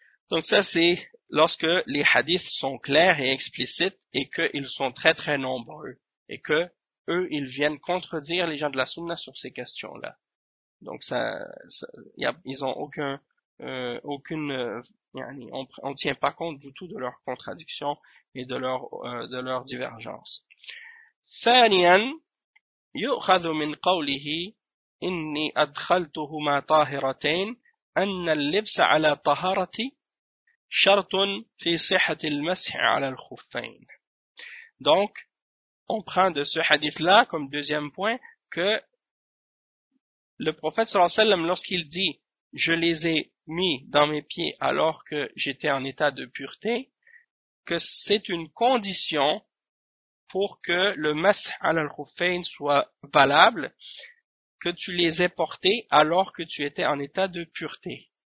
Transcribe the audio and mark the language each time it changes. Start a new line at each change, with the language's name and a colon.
French: Donc ça, c'est lorsque les hadiths sont clairs et explicites et qu'ils sont très très nombreux et que eux, ils viennent contredire les gens de la sunna sur ces questions-là. Donc ils ont aucune, on tient pas compte du tout de leurs contradictions et de leurs divergences.
Arabic: ثانيا يؤخذ من قوله إني أدخلتهما طاهرتين أن اللبس على طهارة شرط في صحة المسح على الخفين.
French: Donc, on prend de ce hadith-là comme deuxième point que le prophète sallallahu alayhi wa sallam, lorsqu'il dit « Je les ai mis dans mes pieds alors que j'étais en état de pureté », que c'est une condition pour que le masḥ 'ala al-khuffayn soit valable, que tu les aies portés alors que tu étais en état de pureté.